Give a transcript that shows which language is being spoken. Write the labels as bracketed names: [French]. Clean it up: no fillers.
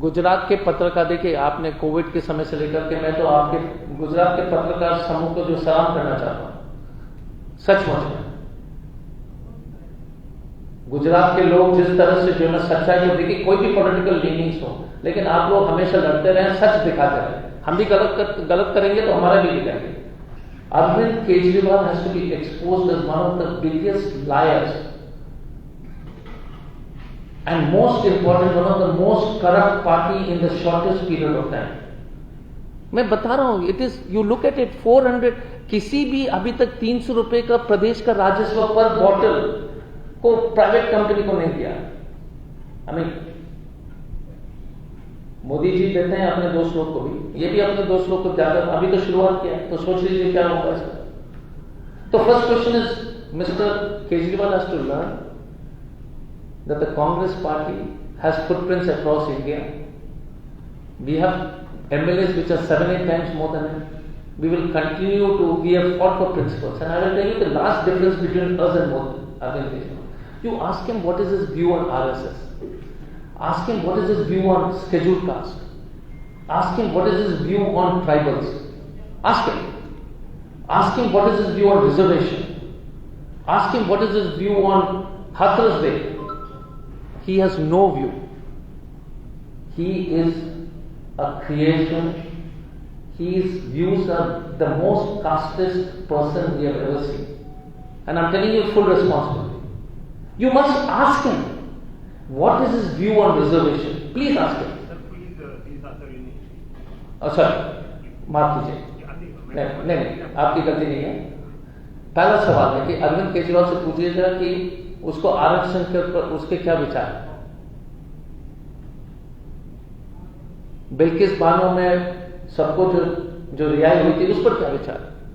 [Hindi] गुजरात के पत्रकार, देखिए आपने कोविड के समय से लेकर के, मैं तो आपके गुजरात के पत्रकार समूह को जो सलाम करना चाहता हूं, सचमुच में गुजरात के लोग जिस तरह से जो है सच्चाई को, देखिए कोई भी पॉलिटिकल लीनिंग्स हो, लेकिन आप लोग हमेशा लड़ते रहे, सच दिखाते रहे। हम भी गलत करेंगे तो हमारा भी दिखाएंगे। [English] Arvind Kejriwal has to be exposed as one of the biggest liars and most important, one of the most corrupt party in the shortest period of time. [Hindi] मैं बता रहा हूं, [English] it is, you look at it, [Hindi] 400, किसी भी अभी तक 300 रुपए का प्रदेश का राजस्व पर बॉटल को प्राइवेट कंपनी को नहीं दिया। [English] I mean, [Hindi] मोदी जी देते हैं अपने दोस्त लोग को भी, ये भी अपने दोस्त लोग को ज्यादा, अभी तो शुरुआत किया, तो सोच लीजिए क्या होगा इसका। [English] तो first question is, mister Kejriwal has to learn that the Congress party has footprints across India. We have MLAs which are 7-8 times more than him. We will continue to, we have fought for principles, and I will tell you the last difference between us and Arvind Kejriwal. You ask him what is his view on RSS. Ask him what is his view on scheduled caste. Ask him what is his view on tribals. Ask him. Ask him what is his view on reservation. Ask him what is his view on Hathras Day. He has no view. He is a creation. His views are the most casteist person we have ever seen. And I'm telling you full responsibility. You must ask him what is his view on reservation. Please ask him. Sir, please answer in English. [Hindi] Sir माफ कीजिए, नहीं आपकी गलती नहीं है। पहला सवाल है कि अरविंद केजरीवाल से पूछिएगा कि उसको आरक्षण के ऊपर उसके क्या विचार है। बिल्किस बानो में सबको जो रिहाई हुई थी उस पर क्या विचार है।